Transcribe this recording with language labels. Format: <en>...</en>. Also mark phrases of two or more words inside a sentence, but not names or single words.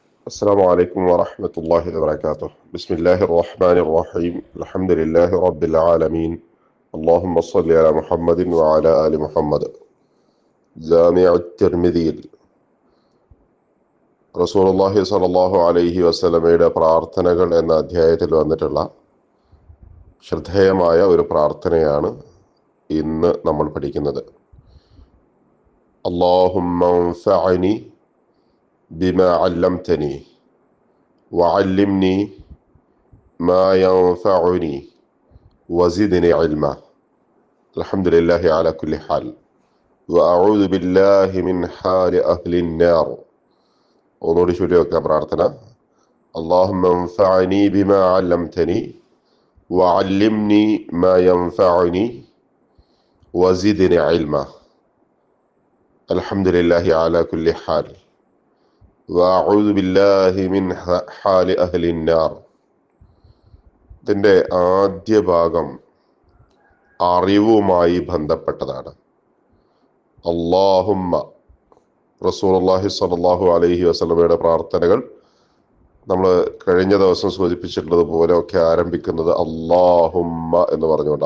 <ar>السلام عليكم ورحمة الله وبركاته. بسم الله الرحمن الرحيم. الحمد لله رب العالمين. اللهم صل على محمد وعلى آل محمد.</ar> <ml>ജാമിഅ തിർമിദിയിൽ റസൂലുള്ളാഹി</ml> <ar>صلى الله عليه وسلم</ar> <ml>പ്രാർത്ഥനകൾ എന്ന അധ്യായത്തിൽ വന്നിട്ടുള്ള ശ്രദ്ധേയമായ ഒരു പ്രാർത്ഥനയാണ് ഇന്ന് നമ്മൾ പഠിക്കുന്നത്.</ml> <ar>اللهم انفعني بما علمتني وعلمني ما ينفعني وزدني علما. الحمد لله على كل حال وأعوذ بالله من حال أهل النار.</ar> <ml>ഒന്നുകൂടി ചൊല്ലി വെക്കാം പ്രാർത്ഥന.</ml> <ar>اللهم انفعني بما علمتني وعلمني ما ينفعني وزدني علما. الحمد لله على كل حال وأعوذ بالله من حال أهل النار.</ar> <ml>ഇതിൻ്റെ ആദ്യ ഭാഗം അറിവുമായി ബന്ധപ്പെട്ടതാണ്. അല്ലാഹുമ്മ റസൂലുള്ളാഹി</ml> <ar>صلى الله عليه وسلم</ar> <ml>പ്രാർത്ഥനകൾ നമ്മൾ കഴിഞ്ഞ ദിവസം സൂചിപ്പിച്ചിട്ടുള്ളത് പോലെ ഒക്കെ ആരംഭിക്കുന്നത് അല്ലാഹുമ്മ എന്ന് പറഞ്ഞുകൊണ്ട്.</ml>